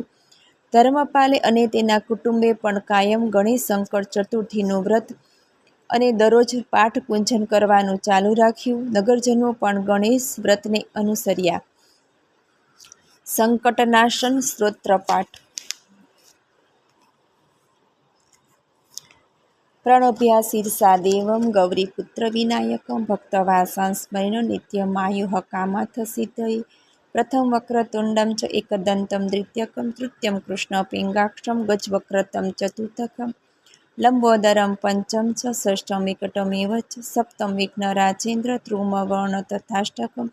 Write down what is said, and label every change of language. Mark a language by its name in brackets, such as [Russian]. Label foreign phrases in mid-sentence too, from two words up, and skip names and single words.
[Gujarati] ધર્મપાલે અને તેના કુટુંબે પણ કાયમ ગણેશ સંકટ ચતુર્થીનું વ્રત અને દરરોજ પાઠ પૂજન કરવાનું ચાલુ રાખ્યું. નગરજનો પણ ગણેશ વ્રતને અનુસર્યા. સંકટનાશન સ્તોત્ર પાઠ. [Sanskrit] प्रणोभ्या शीर्षा देवं गौरीपुत्रविनायकं भक्तवासां स्मरेण नित्यमायुः कामार्थ सिद्धये। प्रथम वक्रतुण्डं च एकदन्तं द्वितीयकं तृतीयं कृष्णपिङ्गाक्षं गजवक्रतं चतुर्थकं लम्बोदरं पंचम च षष्ठं विकटमेव च सप्तम विघ्नराजेन्द्र ध्रुववर्ण तथाष्टकं